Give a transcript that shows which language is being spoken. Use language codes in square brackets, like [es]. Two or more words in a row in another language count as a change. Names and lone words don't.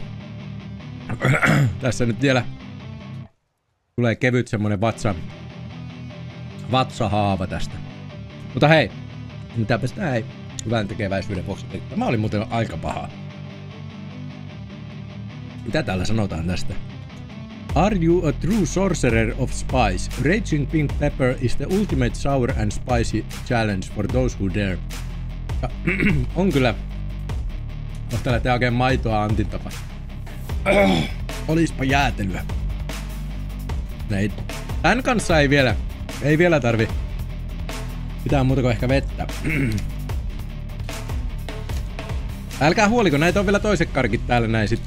[fi] Tässä nyt vielä tulee kevyt semmonen vatsahaava tästä. Mutta hei, mitäpäs tää ei hyvän tekeväisyyden vuoksi. Tämä oli muuten aika paha. Mitä täällä sanotaan tästä? [en] Are you a true sorcerer of spice? Raging pink pepper is the ultimate sour and spicy challenge for those who dare. [fi] Ja, on kyllä. Kohta lähtee oikein maitoa Antin tapa. Olispa jäätelyä. Tän kanssa ei vielä tarvi mitään muuta kuin ehkä vettä. Älkää huoliko, näitä on vielä toiset karkit täällä näin sitten.